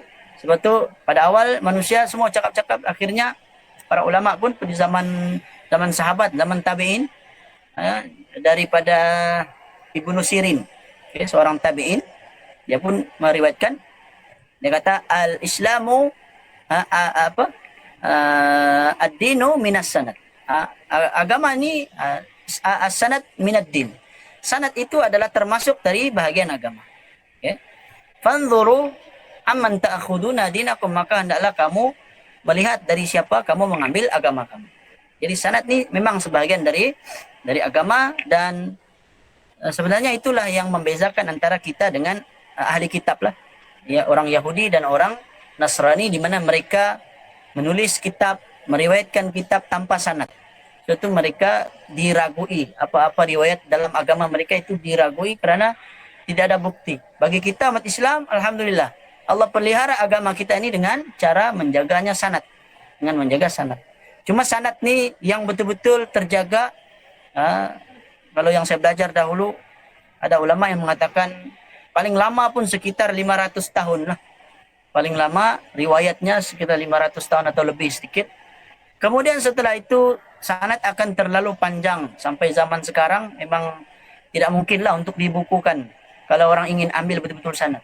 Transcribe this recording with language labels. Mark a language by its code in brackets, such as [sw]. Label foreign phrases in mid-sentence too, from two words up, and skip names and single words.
[ms] Sebab tu pada awal manusia semua cakap-cakap, akhirnya para ulama pun di zaman sahabat, zaman tabi'in, daripada Ibnu Sirin, seorang tabi'in. Dia pun meriwayatkan, dia kata [ar] الإسلام الدين من السند. [ms] Agama ni [ar] السند من الدين. [ms] Sanad itu adalah termasuk dari bahagian agama. [ar] فانظروا عمن تأخذون دينكم, [ms] maka hendaklah kamu melihat dari siapa kamu mengambil agama kamu. Jadi sanad ni memang sebahagian dari agama, dan sebenarnya itulah yang membezakan antara kita dengan ahli kitab lah. Ya, orang Yahudi dan orang Nasrani, di mana mereka menulis kitab, meriwayatkan kitab tanpa sanad. Itu mereka diragui, apa-apa riwayat dalam agama mereka itu diragui kerana tidak ada bukti. Bagi kita umat Islam, alhamdulillah, Allah pelihara agama kita ini dengan cara menjaganya sanad, dengan menjaga sanad. Cuma sanad ni yang betul-betul terjaga. Kalau yang saya belajar dahulu, ada ulama yang mengatakan paling lama pun sekitar 500 tahun lah. Paling lama riwayatnya sekitar 500 tahun atau lebih sedikit. Kemudian setelah itu sanad akan terlalu panjang. Sampai zaman sekarang memang tidak mungkinlah untuk dibukukan kalau orang ingin ambil betul-betul sanad.